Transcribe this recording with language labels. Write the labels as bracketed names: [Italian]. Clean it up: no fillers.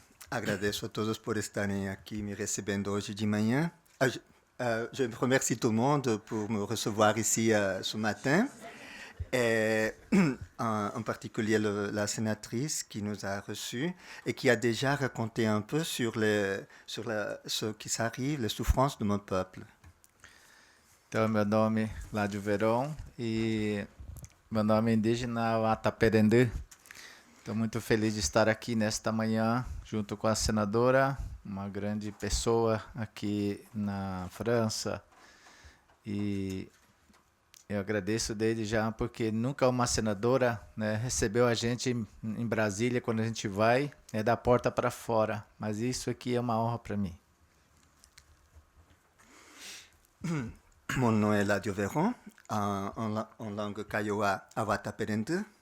[Portuguese] Agradeço a todos por estarem aqui me recebendo hoje de manhã. [French] Je remercie tout le monde pour me recevoir ici ce matin, et en particulier la sénatrice qui nous a reçus et qui a déjà raconté un peu sur ce qui s'arrive, les souffrances de mon peuple. [Portuguese] Então, meu nome lá de Verão e meu nome é indígena Ataperendu. Estou muito feliz de estar aqui nesta manhã junto com a senadora, uma grande pessoa aqui na França. E eu agradeço desde já porque nunca uma senadora, né, recebeu a gente em Brasília quando a gente vai, é da porta para fora. Mas isso aqui é uma honra para mim. [French] Mon nom est Ladio Veron, en langue Kiowa Awataperendu.